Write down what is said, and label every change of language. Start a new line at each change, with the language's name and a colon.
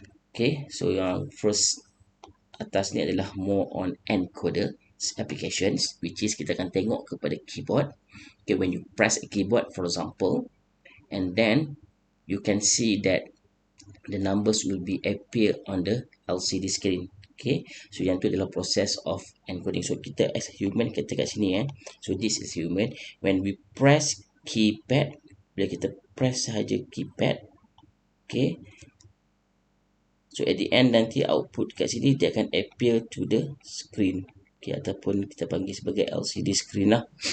Malay: Okay, so yang first atas ni adalah
English: more on encoder applications,
Malay: which is kita akan tengok kepada keyboard.
English: Okay, when you press a keyboard for example, and then you can see that the numbers will be appear on the LCD screen. Okay, so
Malay: yang tu adalah
English: process of encoding.
Malay: So kita as human, kita kat sini
English: so this is human. When we press keypad,
Malay: bila kita press sahaja keypad,
English: okay, so at the end nanti output kat sini dia akan appear to the screen, okay,
Malay: ataupun kita panggil sebagai LCD screen lah.